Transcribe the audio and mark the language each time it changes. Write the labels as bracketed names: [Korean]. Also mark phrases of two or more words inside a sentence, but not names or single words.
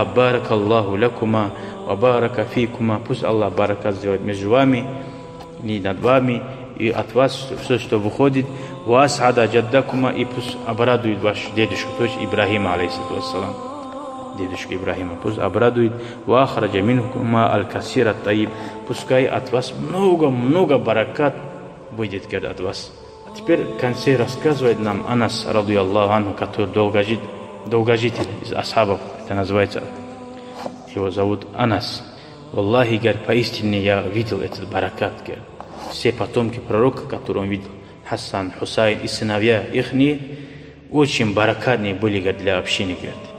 [Arabic] بارك الله لكما وبارك فيكما. [Russian] Пусть Аллах баракат сделает между вами и над вами, и от вас все, что выходит. [Arabic] وأسعد جدكما. [Russian] И пусть обрадует ваш дедушку, то есть Ибрахима, [Arabic] عليه الصلاة والسلام. [Russian] Дедушка Ибрахима. Пусть обрадует. [Arabic] وأخرج منهما الكثير الطيب. [Russian] Пускай от вас много баракат выйдет, говорит, от вас. Теперь в конце рассказывает нам Анас, [Arabic] رضي الله عنه, [Russian] который долгожитель из асхабов, это называется, его зовут Анас. Валлахи, говорит, поистине я видел этот баракат, говорит. Все потомки пророка, которые он видел, Хасан, Хусайн и сыновья ихние, очень баракатные были, говорит, для общения, говорит.